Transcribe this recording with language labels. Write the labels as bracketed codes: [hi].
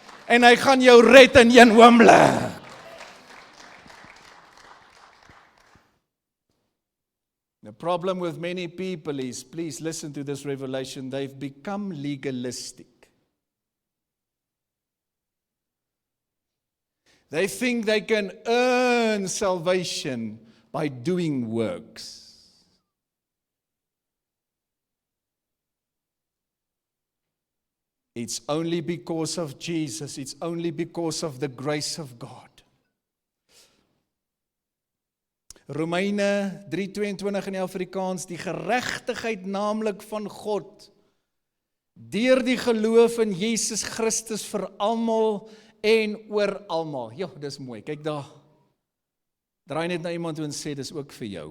[af] En hy gaan jou red in een oomblik. [en] The problem with many people is, please listen to this revelation, they've become legalistic. They think they can earn salvation by doing works. It's only because of Jesus. It's only because of the grace of God. [af] Romeine 3:22 in Afrikaans, die geregtigheid naamlik van God, deur die geloof in Jesus Christus vir almal en oor almal. Ja, dis mooi. Kyk daar. Draai net na iemand toe en sê dis ook vir jou.